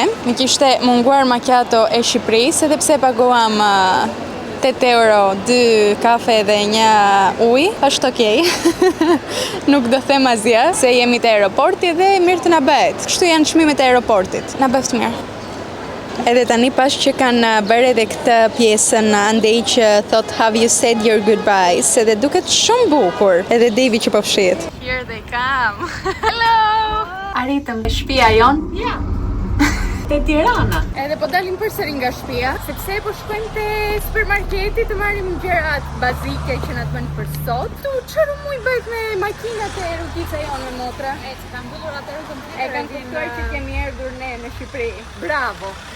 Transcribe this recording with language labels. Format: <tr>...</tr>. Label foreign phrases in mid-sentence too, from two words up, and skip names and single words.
<sq>Më kishte munguar macchiato e Shqipërisë edhe pse paguam 8 euro, 2 kafe dhe një ujë, është okej. Nuk do them asgjë, se jemi te aeroporti dhe mirë të na bëhet. Kështu janë çmimet e aeroportit. Na bëft mirë. Edhe tani pas që kanë bërë edhe këtë pjesën andej që thot</sq> <en>have you said your goodbyes,</en> <sq>edhe duket shumë bukur. Edhe Devi që po fshihet.</sq> <en>Here they come. Hello.</en> <sq>Arritëm në shtëpia jon? Ja. Te Tirana. Edhe po dalim përsëri nga shtëpia, sepse po shkojmë te supermarketi të marrim gjërat bazike që na të bëjnë për sot. Tu çfarë muj bëhet me makinat e rrugica jonë me motra? E ka mbyllur atë rrugën tjetër. E kanë kuptuar që kemi erdhur ne në Shqipëri.</sq>